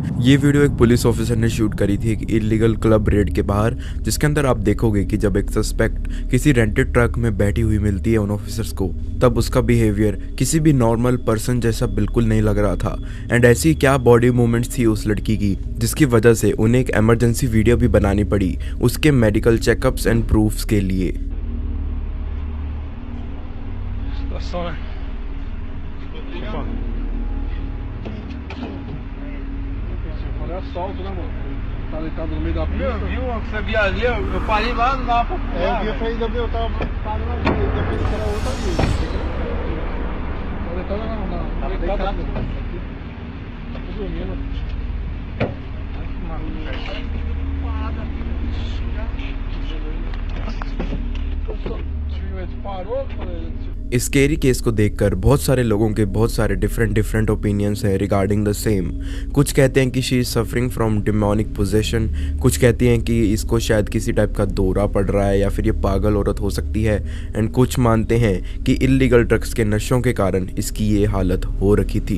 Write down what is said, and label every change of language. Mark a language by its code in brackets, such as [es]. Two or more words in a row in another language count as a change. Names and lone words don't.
[hi] ये वीडियो एक [en] police officer [hi] ने शूट करी थी एक [en] illegal club raid [hi] के बाहर, जिसके अंदर आप देखोगे कि जब एक सस्पेक्ट किसी [en] rented truck [hi] में बैठी हुई मिलती है उन ऑफिसर्स को, तब उसका बिहेवियर किसी भी [en] normal person [hi] जैसा बिल्कुल नहीं लग रहा था। एंड ऐसी क्या [en] body movements [hi] थी उस लड़की की, जिसकी वजह से उन्हें एक [en] emergency video [hi] भी बनानी पड़ी उसके [en] medical checkups and proofs [hi] के लिए। [pt] Assalto, né, mano? Tá deitado no meio da pista. Viu? Você via ali, eu parei lá no mapa. Eu vi pra ainda ver, eu tava parando ali, eu pensei que era outra ali. Tá deitado não, tá deitado. Tá dormindo. Parou, [hi] इस [en] scary case [hi] को देखकर बहुत सारे लोगों के बहुत सारे [en] different opinions [hi] हैं [en] regarding the same. [hi] कुछ कहते हैं कि [en] she is suffering from demonic possession, [hi] कुछ कहते हैं कि इसको शायद किसी टाइप का दौरा पड़ रहा है या फिर ये पागल औरत हो सकती है, एंड कुछ मानते हैं कि [en] illegal drugs [hi] के नशों के कारण इसकी ये हालत हो रखी थी।